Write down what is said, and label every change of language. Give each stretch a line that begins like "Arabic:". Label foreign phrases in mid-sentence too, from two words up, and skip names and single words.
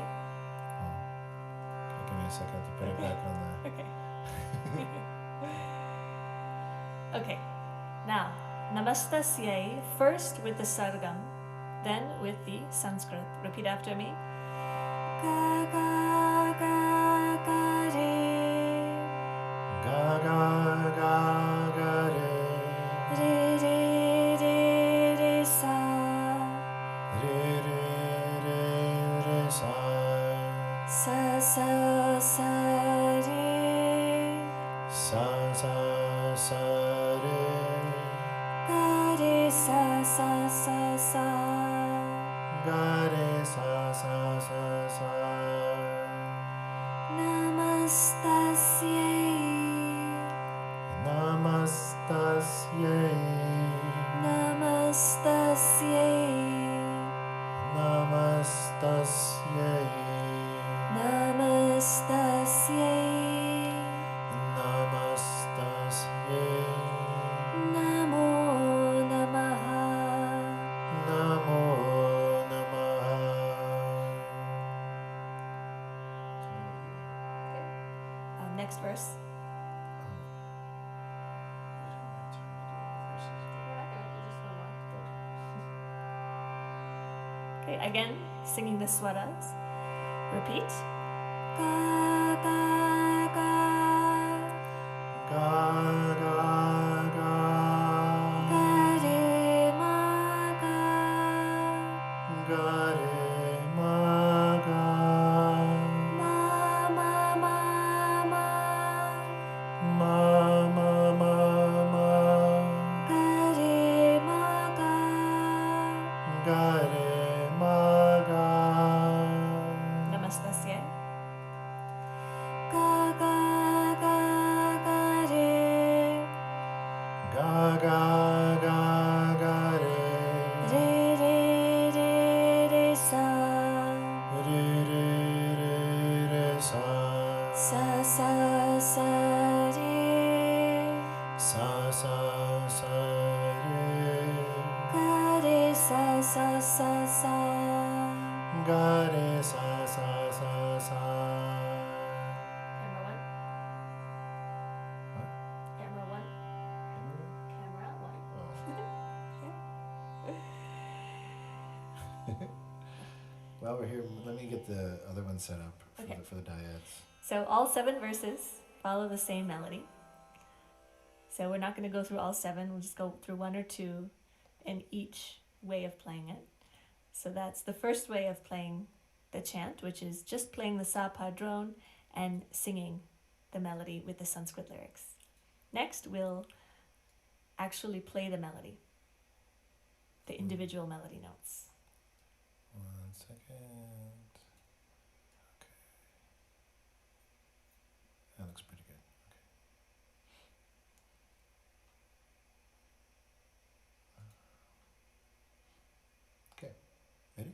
English: Oh, okay, give me a second to put it back on Okay. Okay. Now, Namastasye first with the Sargam, then with the Sanskrit. Repeat after me. Ga ga ga ga re. Ga ga ga ga re. Re re re re sa. Re re re re sa. Sa sa sa re. Sa sa sa re. Ga re sa sa sa sa. Ga re sa sa sa sa.
Sanskrit: Namastasye. Namastasye. Namastasye. Namastasye. Namastasye. Namastasye. Namo namaha. Namo namaha.
English: Next verse. Okay, again, singing the swaras. Repeat. Ga ga ga. Ga ga ga. Ga re ma ga. Ga re ma ga. Ma ma ma ma. Ma ma ma ma. Ga re ma ga. Ga re ma ga. Namastasye. Ga ga ga ga re. Ga ga ga ga re. Re re re re sa. Re re re re sa. Sa sa sa re. Sa sa sa re. Ga re sa sa sa sa. Ga re sa sa sa sa. Camera one. What? Camera one. Camera? Camera one. Oh. While we're here, let me get the other one set up for Okay. the dyads. So all 7 verses follow the same melody. So we're not going to go through all 7. We'll just go through 1 or 2 in each way of playing it. So that's the first way of playing the chant, which is just playing the sa pa drone and singing the melody with the Sanskrit lyrics. Next, we'll actually play the melody, the individual melody notes. 1 second. Okay. That looks pretty good. Okay. Ready?